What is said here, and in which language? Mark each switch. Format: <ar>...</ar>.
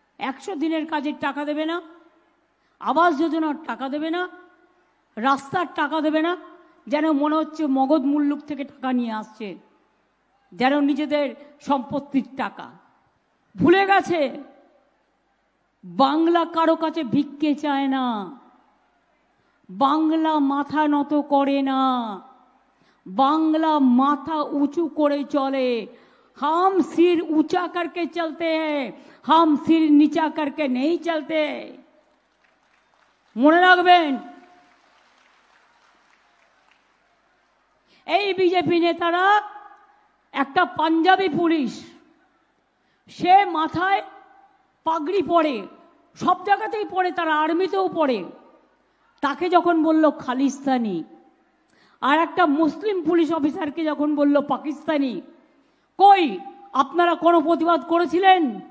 <bn>100 দিনের কাজের টাকা দেবে না, আবাস যোজনার টাকা দেবে না, রাস্তার টাকা দেবে না, যেন মনে হচ্ছে মগধ মুল্লুক থেকে টাকা নিয়ে আসছে, যেন নিজেদের সম্পত্তির টাকা। ভুলে গেছে বাংলা কারো কাছে ভিক্ষে চায় না, বাংলা মাথা নত করে না, বাংলা মাথা উঁচু করে চলে।</bn> <hi>हम सिर ऊंचा करके चलते हैं, हम सिर नीचा करके नहीं चलते।</hi> <bn>মনে রাখবেন, এই বিজেপি নেতারা, একটা পাঞ্জাবি পুলিশ, সে মাথায় পাগড়ি পরে, সব জায়গাতেই পরে, তারা আর্মিতেও পরে, তাকে যখন বলল খালিস্তানি, আর একটা মুসলিম পুলিশ অফিসারকে যখন বলল পাকিস্তানি, কই আপনারা কোনো প্রতিবাদ করেছিলেন?</bn>